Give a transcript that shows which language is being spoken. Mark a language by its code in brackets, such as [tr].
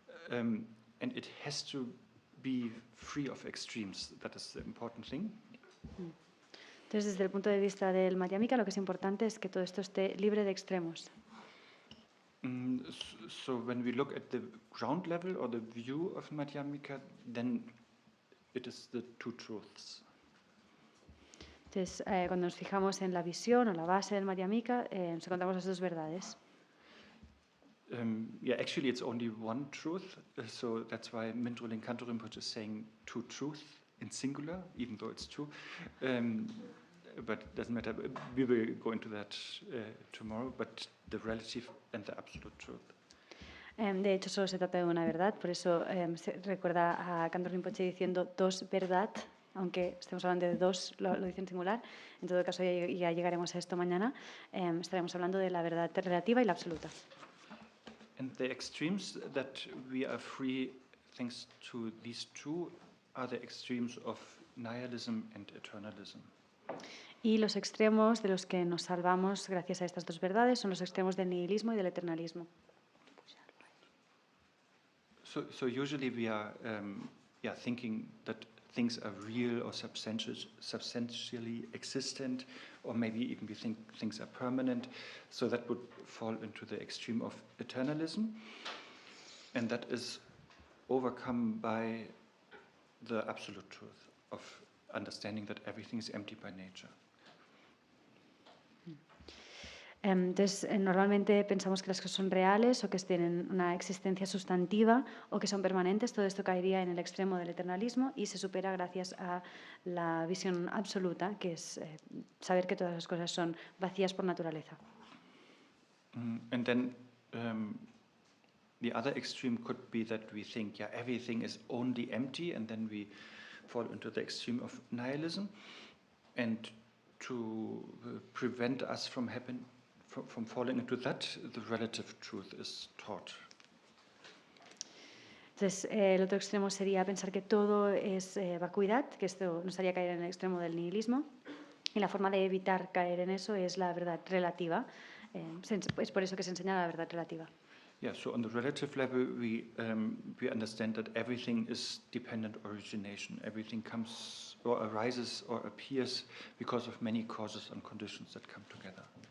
[en] And it has to be free of extremes. That is the important thing. [es] Entonces, desde el punto de vista del Madhyamika, lo que es importante es que todo esto esté libre de extremos. [en] So when we look at the ground level or the view of Madhyamika, then it is the two truths. [es] Entonces, cuando nos fijamos en la visión o la base del Madhyamika, nos encontramos las dos verdades. [en] Yeah, actually it's only one truth, so that's why Mindrolin Kanto Rinpoche is saying two truths in singular, even though it's two. But it doesn't matter. We will go into that tomorrow, but the relative and the absolute truth. [es] De hecho, solo se trata de una verdad, por eso se recuerda a Kanto Rinpoche diciendo dos verdad, aunque estemos hablando de dos, lo dice en singular. En todo caso, ya llegaremos a esto mañana. Estaremos hablando de la verdad relativa y la absoluta. [en] And the extremes that we are free, thanks to these two, are the extremes of nihilism and eternalism. [es] Y los extremos de los que nos salvamos gracias a estas dos verdades son los extremos del nihilismo y del eternalismo. [en] So usually we are thinking that things are real or substantially existent, or maybe even we think things are permanent. So that would fall into the extreme of eternalism, and that is overcome by the absolute truth of understanding that everything is empty by nature. [es] Entonces, normalmente pensamos que las cosas son reales o que tienen una existencia sustantiva o que son permanentes. Todo esto caería en el extremo del eternalismo y se supera gracias a la visión absoluta, que es saber que todas las cosas son vacías por naturaleza. [en] And then the other extreme could be that we think, everything is only empty, and then we fall into the extreme of nihilism. And to prevent us from falling into that, the relative truth is taught. [es] Entonces, el otro extremo sería pensar que todo es vacuidad, que esto nos haría caer en el extremo del nihilismo. Y la forma de evitar caer en eso es la verdad relativa. Es por eso que se enseña la verdad relativa. [en] Yeah, so on the relative level, we understand that everything is dependent origination. Everything comes or arises or appears because of many causes and conditions that come together.